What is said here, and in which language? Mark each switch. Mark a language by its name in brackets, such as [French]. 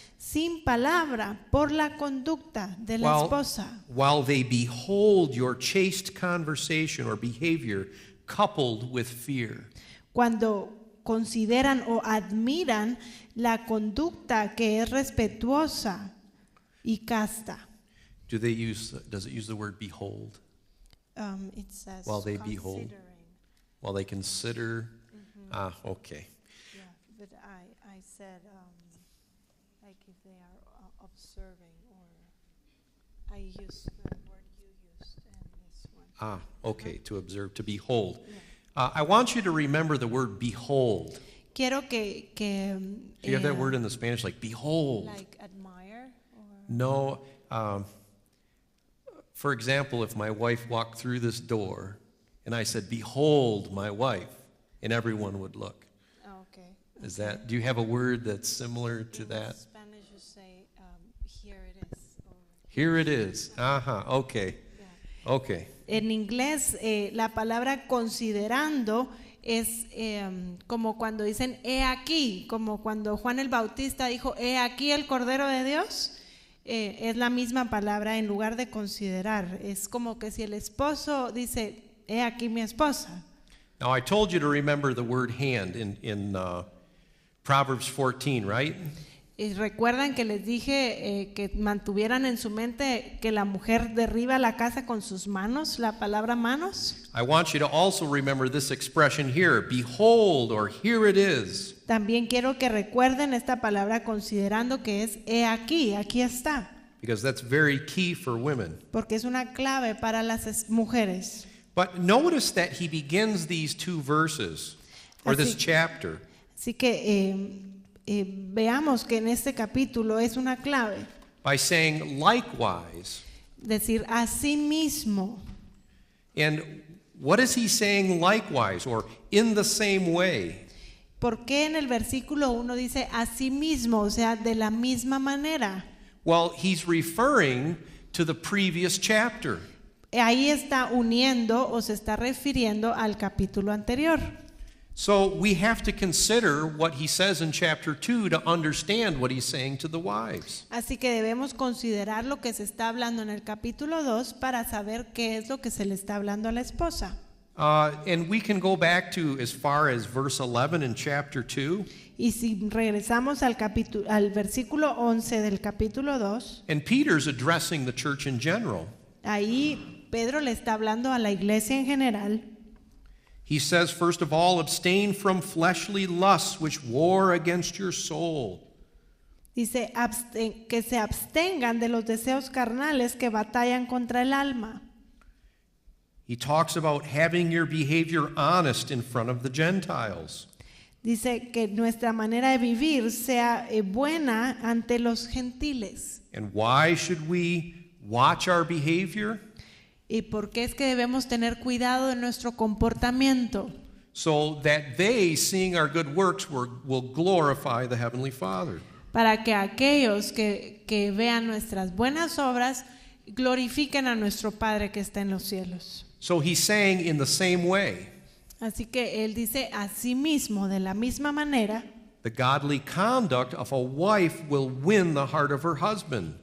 [Spanish] sin palabra por la conducta de la esposa, [English] while they behold your chaste conversation or behavior coupled with fear. [Spanish] cuando consideran o admiran la conducta que es respetuosa y casta. [English] Does it use the word behold? It says While they behold. considering. While they consider? Okay. Yeah, but I said like if they are observing, or I used the word you used in this one. Okay, to observe, to behold. I want you to remember the word behold. [Spanish] Quiero que [English] Do you have that word in the Spanish, like behold? like admire or No. For example, if my wife walked through this door and I said, behold my wife, and everyone would look. okay. Do you have a word that's similar to In that? Spanish you say here it is. Or, Here it is. Okay. yeah. Okay. [Spanish] En inglés la palabra considerando es como cuando dicen he aquí, como cuando Juan el Bautista dijo he aquí el Cordero de Dios. Es la misma palabra en lugar de considerar. Es como que si el esposo dice he aquí mi esposa. [English] Now, I told you to remember the word hand in Proverbs 14, right? [Spanish] Y recuerdan que les dije que mantuvieran en su mente que la mujer derriba la casa con sus manos, la palabra manos. [English] I want you to also remember this expression here, behold, or here it is. [Spanish] También quiero que recuerden esta palabra considerando que es he aquí, aquí está, [English] Because that's very key for women. [Spanish] porque es una clave para las mujeres. [English] But notice that he begins these two verses, or this [Spanish] Así- [English] chapter, [Spanish] Así que veamos que en este capítulo es una clave, [English] by saying likewise. [Spanish] decir así mismo. [English] And what is he saying likewise, or in the same way? [Spanish] ¿Por qué en el versículo 1 dice así mismo, o sea, de la misma manera? [English] Well, he's referring to the previous chapter. [Spanish] Ahí está uniendo o se está refiriendo al capítulo anterior. [English] So we have to consider what he says in chapter 2 to understand what he's saying to the wives. [Spanish] Así que debemos considerar lo que se está hablando en el capítulo 2 para saber qué es lo que se le está hablando a la esposa. [English] And we can go back to as far as verse 11 in chapter 2. [Spanish] Y si regresamos al versículo 11 del capítulo 2, [English] And Peter's addressing the church in general. [Spanish] ahí Pedro le está hablando a la iglesia en general. [English] He says, first of all, abstain from fleshly lusts which war against your soul. [Spanish] Dice que se abstengan de los deseos carnales que batallan contra el alma. [English] He talks about having your behavior honest in front of the Gentiles. [Spanish] Dice que nuestra manera de vivir sea buena ante los gentiles. [English] And why should we watch our behavior? [Spanish] ¿Y por qué es que debemos tener cuidado de nuestro comportamiento? [English] So that they, seeing our good works, will glorify the Heavenly Father. [Spanish] Para que aquellos que vean nuestras buenas obras glorifiquen a nuestro Padre que está en los cielos. [English] So he's saying in the same way, [Spanish] Así que él dice así mismo, de la misma manera, [English] the godly conduct of a wife will win the heart of her husband.